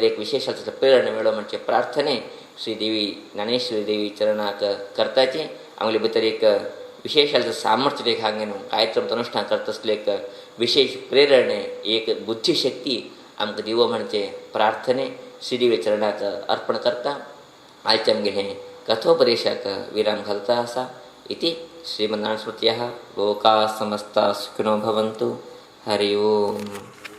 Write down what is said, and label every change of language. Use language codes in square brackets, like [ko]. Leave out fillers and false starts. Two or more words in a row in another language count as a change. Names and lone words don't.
[kok] एक विशेष प्रेरणा मेळ्ळो म्हणजे प्रार्थने श्री देवी ज्ञानेश्वरी देवी चरणाक करताची आमगे भितर एक विशेष सामर्थ्य एक हांगे न्हू गायत्र अनुश्ठान करता आसले एक विशेष प्रेरणे एक बुद्धीशक्ती आमकां दिवो म्हणजे प्रार्थने श्री देवी चरणाक अर्पण करता आयचे आमगे हें कथोपदेशाक विराम घालता आसा [sa] इति श्रीमन्नारायण स्मृतयः लोकाः समस्ताः सुखिनो भवन्तु हरि ओम.